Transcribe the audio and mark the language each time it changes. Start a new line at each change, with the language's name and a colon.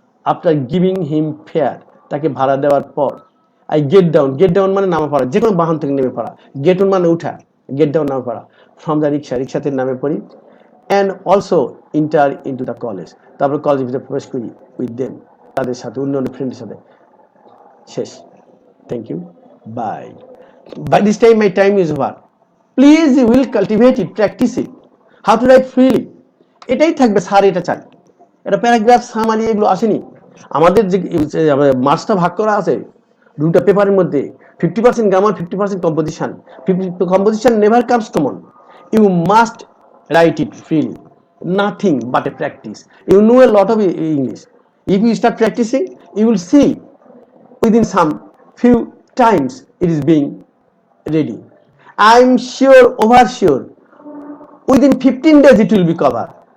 English: after giving him fare,
Bangla: তাকে ভাড়া দেওয়ার পর।
English: I get down
Bangla: মানে নামা পড়া, যে কোনো বাহন থেকে নেমে পড়া।
English: get on
Bangla: মানে উঠা, গেট ডাউন নামা পড়া।
English: from the
Bangla: রিক্সাতে নামে পড়ি।
English: and also enter into the college,
Bangla: তারপর কলেজের ভিতরে প্রবেশ করি
English: with them,
Bangla: তাদের সাথে, অন্য ফ্রেন্ডের সাথে। শেষ,
English: Thank you, bye. By this time my time is over. Please you will cultivate it, practice it. How to write freely.
Bangla: এটাই থাকবে স্যার, এটা চাই। এটা প্যারাগ্রাফ সামারি এগুলো আসেনি। আমাদের যে মার্কসটা ভাগ করা আছে দুটো পেপারের মধ্যে, 50% grammar, 50% composition.
English: Composition never comes common, you must write it freely, nothing but a practice. You know a lot of English. If you start practicing, you will see within some few times it is being ready. I'm sure, oversure, within 15 days it will be covered.